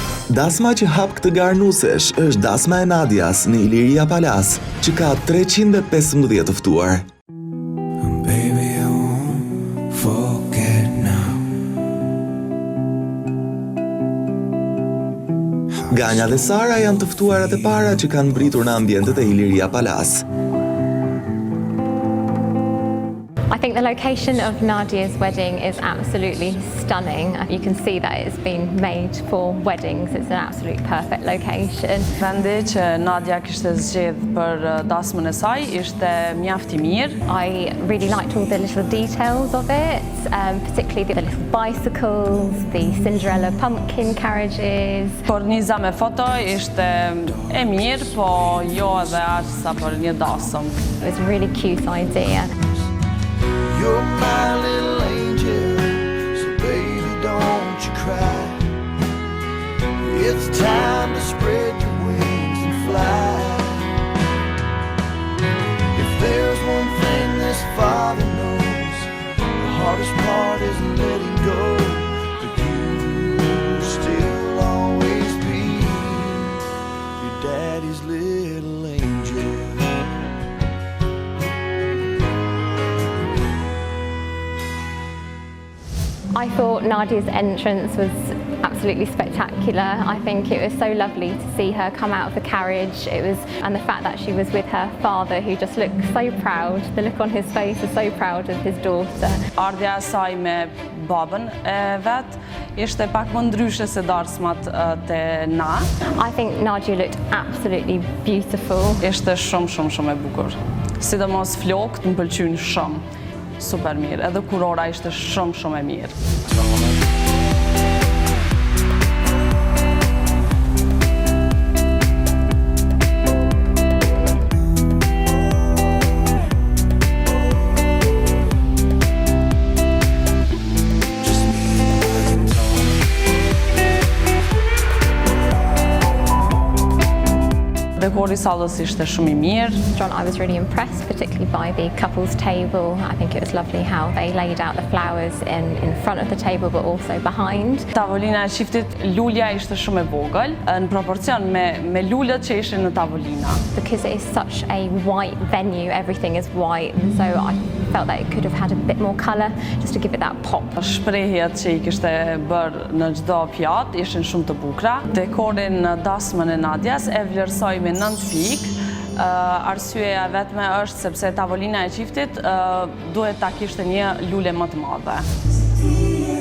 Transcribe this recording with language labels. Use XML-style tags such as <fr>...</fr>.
<sq>Dasma që hap këtë garë nusesh është dasma e Nadias në Iliria Palas, që ka 315 të ftuar.</sq> <en>Baby, I won't forget now.</en> <sq>Ganja dhe Sara janë të ftuarat e para që kanë mbritur në ambientet e Iliria Palas.</sq> <en>I think the location of Nadia's wedding is absolutely stunning. You can see that it's been made for weddings. It's an absolute perfect location.</en> <sq>Vendi që Nadia kishte zgjedh për dasmën e saj ishte mjaft i mirë.</sq> <en>I really liked all the little details of it, particularly the little bicycles, the Cinderella pumpkin carriages.</en> <sq>Korniza me foto ishte e mirë, po jo edhe aq sa për një dasëm.</sq> <en>It was a really cute idea. You're my little angel, so baby don't you cry. It's time to spread your wings and fly. If there's one thing this father knows, the hardest part is letting go. But you'll still always be your daddy's little angel. I thought Nadia's entrance was absolutely spectacular. I think it was so lovely to see her come out of the carriage. And the fact that she was with her father, who just looked so proud. The look on his face was so proud of his daughter.</en> <sq>Ardha e saj me babën e vet ishte pak më ndryshe se dasmat te na.</sq> <en>I think Nadia looked absolutely beautiful.</en> <sq>Ishte shumë e bukur. Sidomos flokët më pëlqyn shumë. Super mirë, edhe kurora ishte shumë e mirë. Dekori i sallës ishte shumë i mirë.</sq> <en>I was really impressed, particularly by the couples table. I think it was lovely how they laid out the flowers in front of the table but also behind.</en> <sq>Tavolina e qiftit, lulja ishte shumë e vogël, në proporcion me lulët që ishin në tavolina.</sq> <en>Because it is such a white venue, everything is white, so I felt that it could have had a bit more colour just to give it that pop.</en> <sq>Shprehjet që i kishte bërë në çdo pjatë ishin shumë të bukura. Dekorin në dasmën e Nadjas e vlerësoj me 9 pikë. Arsyeja vetme është sepse tavolina e qiftit duhet ta kishte një lule më të madhe.</sq>